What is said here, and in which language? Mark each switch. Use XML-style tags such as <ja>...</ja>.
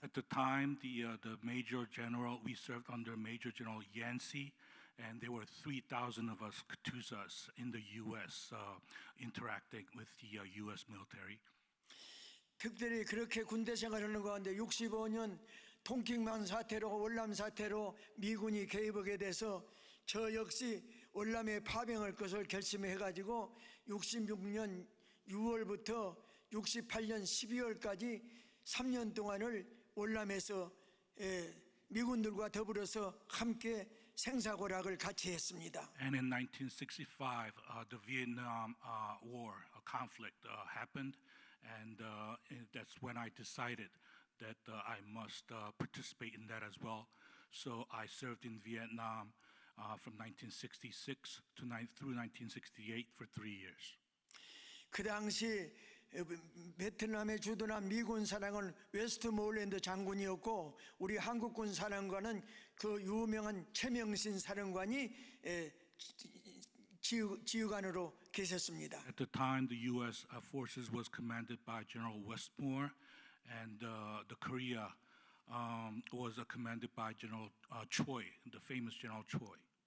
<en>At the time, the Major General, we served under Major General Yancey, and there were 3,000 of us KDVAs in the U.S. Interacting with the U.S. military.</en> <ko>특별히 그렇게 군대 생활하는 가운데 65년 통킹만 사태로 월남 사태로 미군이 개입하게 돼서 저 역시 월남에 파병할 것을 결심해가지고 66년 6월부터 68년 12월까지 3년 동안을 월남에서 미군들과 더불어서 함께 생사고락을 같이 했습니다.</ko> <en>And in 1965, the Vietnam War conflict happened, and that's when I decided that I must participate in that as well. So I served in Vietnam from 1966 through 1968 for 3 years.</en> <ko>그 당시 베트남에 주둔한 미군 사령은 웨스트모일랜드 장군이었고, 우리 한국군 사령관은 그 유명한 최명신 사령관이 지휘관으로 계셨습니다.</ko> <en>At the time, the U.S. forces was commanded by General Westmore, and the Korea was commanded by General Choi, the famous General Choi.</en>